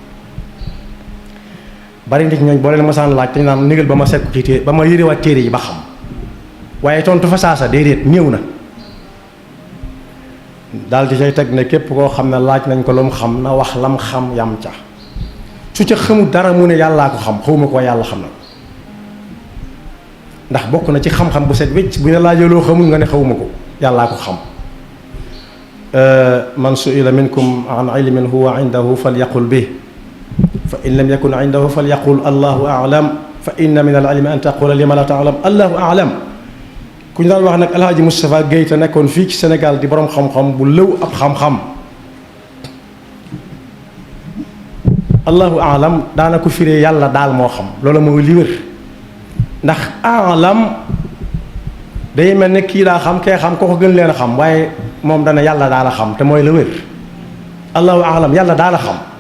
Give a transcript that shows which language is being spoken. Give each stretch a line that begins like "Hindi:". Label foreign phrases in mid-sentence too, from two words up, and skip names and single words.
Wolof: bari nit ñooñ boo leen masaan laaj dañ naan négal ba ma sekku ci téere ba ma yërewaat téere yi ba xam waaye tontu fa saasa déedéet néew na daal di cay teg ne képp koo xam ne laaj nañ ko lu mu xam na wax lam xam yam ca su ca xamul dara mu ne yàllaa ko xam xawma ko yàlla xam na ndax bokk na ci xam-xam bu set wécc bu ñu laajee loo xamul nga ne xawma ko yàllaa ko xam
Arabic: من سئل منكم عن علم هو عنده فليقل به فإن لم يكن عنده فليقل الله أعلم فإن من العلم أن تقول لما لا تعلم الله أعلم
Wolof: fa inna min al ilmi an taqula lima la ta'lam allahu a'lam ku ñu daan wax nag alhaaji Moustapha Guèye te nekkoon fii ci Sénégal di borom xam-xam bu lëw ab xam-xam
Arabic: الله أعلم
Wolof: daana ko firee yàlla daal moo xam loolu mooy li wér ndax a'lam day mel ne kii daa xam kee xam ko gën leen a xam waaye moom dana yàlla daal a xam te mooy la wér
Arabic: الله أعلم
Wolof: yàlla daal a xam